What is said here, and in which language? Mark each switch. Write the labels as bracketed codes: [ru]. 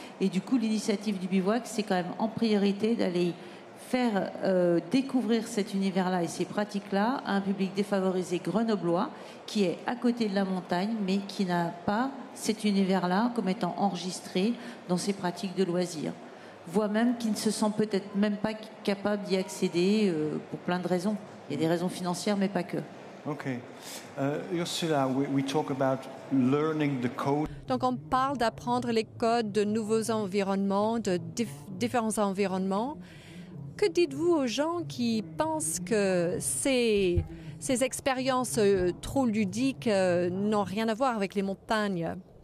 [fr] Et du coup, l'initiative du bivouac, c'est quand même en priorité d'aller faire découvrir cet univers-là et ces pratiques-là à un public défavorisé grenoblois qui est à côté de la montagne, mais qui n'a pas cet univers-là comme étant enregistré dans ses pratiques de loisirs. Voire même qui ne se sent peut-être même pas capable d'y accéder pour plein de raisons. Il y a des raisons financières, mais pas que. Okay. [en] Ursula, we talk about learning the code. [fr] Donc, on parle d'apprendre les codes de nouveaux environnements, de différents environnements. Que dites-vous aux gens qui pensent que ces expériences trop ludiques n'ont rien à voir avec les montagnes?